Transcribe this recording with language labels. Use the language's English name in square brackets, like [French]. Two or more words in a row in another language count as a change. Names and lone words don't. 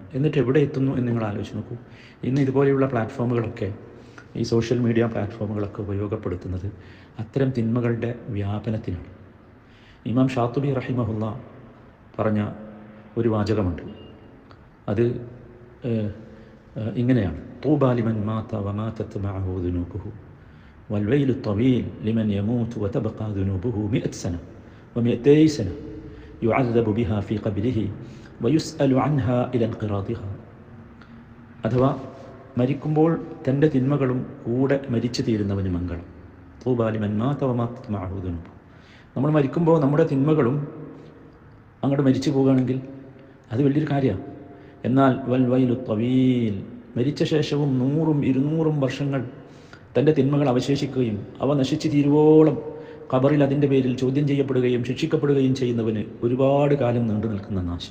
[Malayalam] എന്നിട്ട് എവിടെ എത്തുന്നു എന്ന് നിങ്ങൾ ആലോചിച്ച് നോക്കൂ. ഇന്ന് ഇതുപോലെയുള്ള പ്ലാറ്റ്ഫോമുകളൊക്കെ, ഈ [English] social media [Malayalam] പ്ലാറ്റ്ഫോമുകളൊക്കെ ഉപയോഗപ്പെടുത്തുന്നത് അത്തരം തിന്മകളുടെ വ്യാപനത്തിനാണ്. ഇമാം ഷാത്തുബി റഹിമഹുല്ല പറഞ്ഞ ഒരു വാചകമുണ്ട്. അത് ഇങ്ങനെയാണ്: [Arabic] طوبى لمن مات وماتت معه ذنوبه والويل الطويل لمن يموت وتبقى ذنوبه 100 سنة و200 سنة يعذب بها في قبره ويسأل عنها إلى انقراضها. [Malayalam] അഥവാ മരിക്കുമ്പോൾ തൻ്റെ തിന്മകളും കൂടെ മരിച്ചു തീരുന്നവന് മംഗളം. [Arabic] طوبى لمن مات وماتت معه ذنوبه. [Malayalam] നമ്മൾ മരിക്കുമ്പോൾ നമ്മുടെ തിന്മകളും അങ്ങോട്ട് മരിച്ചു പോകുകയാണെങ്കിൽ അത് വലിയൊരു കാര്യമാണ്. എന്നാൽ [Arabic] والويل طويل, [Malayalam] മരിച്ച ശേഷവും 100-200 വർഷങ്ങൾ തൻ്റെ തിന്മകൾ അവശേഷിക്കുകയും അവ നശിച്ചു തീരുവോളം ഖബറിൽ അതിൻ്റെ പേരിൽ ചോദ്യം ചെയ്യപ്പെടുകയും ശിക്ഷിക്കപ്പെടുകയും ചെയ്യുന്നവന് ഒരുപാട് കാലം നീണ്ടു നിൽക്കുന്ന നാശം.